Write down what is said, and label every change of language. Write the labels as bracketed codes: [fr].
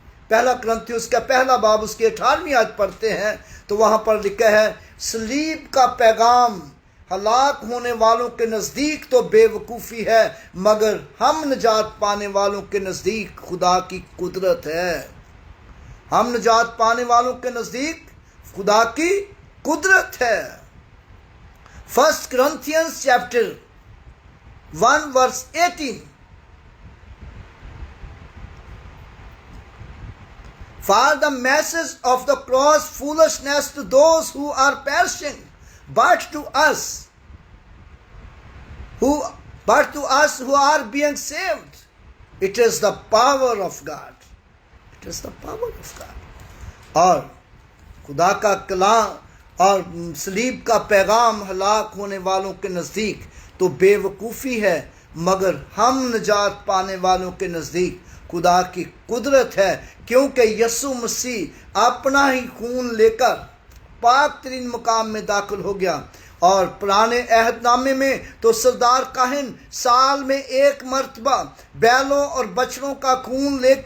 [ur] پہلا کرنتھیوں اس کا پہلا باب اس کی 18ویں آیت پڑھتے ہیں تو وہاں پر لکھا ہے، صلیب کا پیغام ہلاک ہونے والوں کے نزدیک تو بے وقوفی ہے، مگر ہم نجات پانے والوں کے نزدیک خدا کی قدرت ہے۔ ہم نجات پانے والوں کے نزدیک خدا کی قدرت ہے۔ [en] 1 Corinthians chapter 1 verse 18. For the message of the cross foolishness to those who are perishing, but to us who are being saved, it is the power of God. It is the power of God. [ur] اور خدا کا کلام اور صلیب کا پیغام ہلاک ہونے والوں کے نزدیک تو بے وقوفی ہے، مگر ہم نجات پانے والوں کے نزدیک خدا کی قدرت ہے، کیونکہ یسوع مسیح اپنا ہی خون لے کر پاک ترین مقام میں داخل ہو گیا۔ اور پرانے عہد نامے میں تو سردار کاہن سال میں ایک مرتبہ بیلوں اور بچڑوں کا خون